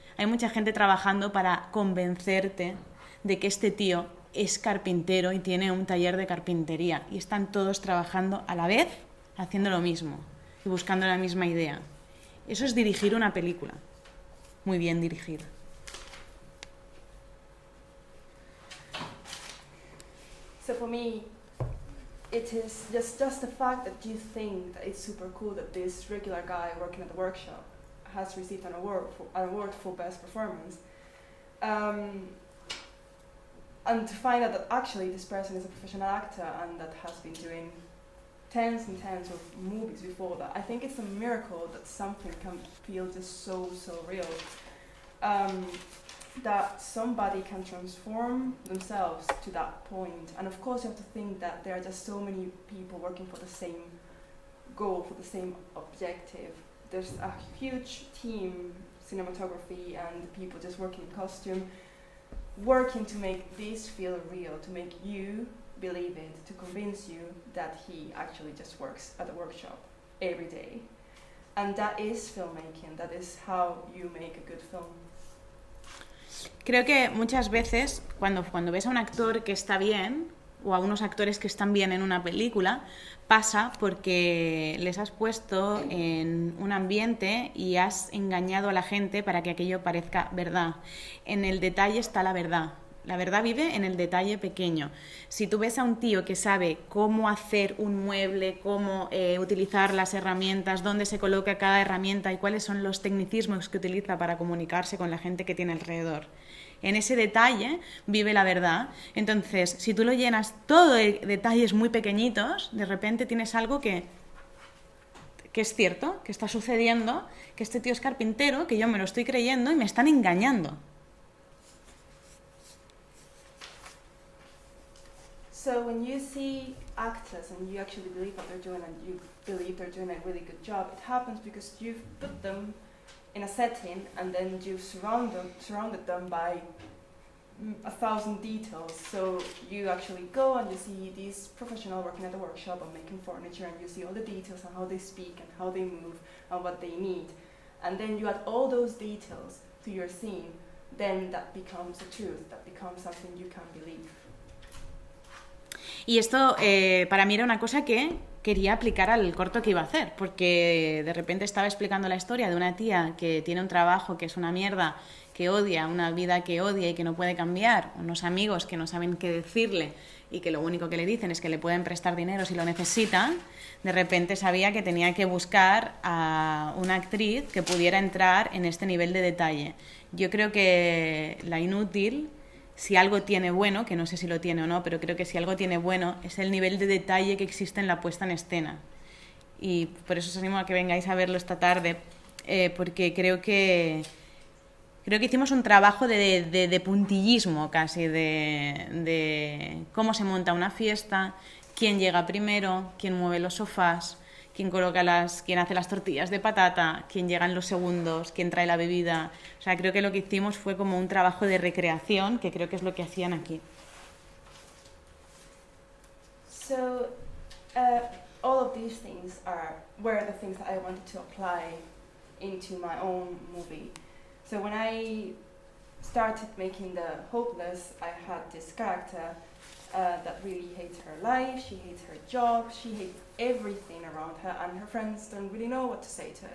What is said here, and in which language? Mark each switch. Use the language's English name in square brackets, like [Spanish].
[Spanish] Hay mucha gente trabajando para convencerte de que este tío es carpintero y tiene un taller de carpintería y están todos trabajando a la vez haciendo lo mismo y buscando la misma idea. Eso es dirigir una película, muy bien dirigida. [English] So for me, it is just the fact that you think that it's super cool that this regular guy working at the workshop has received an award for best performance, and to find out that actually this person is a professional actor and that has been doing tens and tens of movies before that. I think it's a miracle that something can feel just so real, that somebody can transform themselves to that point. And of course you have to think that there are just so many people working for the same goal, for the same objective. There's a huge team, cinematography and people just working in costume, working to make this feel real, to make you believe it, to convince you that he actually just works at the workshop every day. And that is filmmaking, that is how you make a good film. [Spanish] Creo que muchas veces cuando ves a un actor que está bien o a unos actores que están bien en una película, pasa porque les has puesto en un ambiente y has engañado a la gente para que aquello parezca verdad. En el detalle está la verdad. La verdad vive en el detalle pequeño. Si tú ves a un tío que sabe cómo hacer un mueble, cómo utilizar las herramientas, dónde se coloca cada herramienta y cuáles son los tecnicismos que utiliza para comunicarse con la gente que tiene alrededor, en ese detalle vive la verdad. Entonces, si tú lo llenas todo de detalles muy pequeñitos, de repente tienes algo que es cierto, que está sucediendo, que este tío es carpintero, que yo me lo estoy creyendo y me están engañando. [English] So when you see actors and you actually believe what they're doing and you believe they're doing a really good job, it happens because you've put them in a setting and then you've surrounded them by 1,000 details. So you actually go and you see these professionals working at the workshop and making furniture, and you see all the details on how they speak and how they move and what they need. And then you add all those details to your scene, then that becomes the truth, that becomes something you can believe. [Spanish] Y esto para mí era una cosa que quería aplicar al corto que iba a hacer, porque de repente estaba explicando la historia de una tía que tiene un trabajo que es una mierda, que odia, una vida que odia y que no puede cambiar, unos amigos que no saben qué decirle y que lo único que le dicen es que le pueden prestar dinero si lo necesita. De repente sabía que tenía que buscar a una actriz que pudiera entrar en este nivel de detalle. Yo creo que La Inútil, si algo tiene bueno, que no sé si lo tiene o no, pero creo que si algo tiene bueno es el nivel de detalle que existe en la puesta en escena. Y por eso os animo a que vengáis a verlo esta tarde, porque creo que hicimos un trabajo de puntillismo casi, de cómo se monta una fiesta, quién llega primero, quién mueve los sofás, quién hace las tortillas de patata, quién llega en los segundos, quién trae la bebida. O sea, creo que lo que hicimos fue como un trabajo de recreación, que creo que es lo que hacían aquí. [English] So, all of these things were the things that I wanted to apply into my own movie. So when I started making The Hopeless, I had this character that really hates her life, she hates her job, she hates everything around her, and her friends don't really know what to say to her.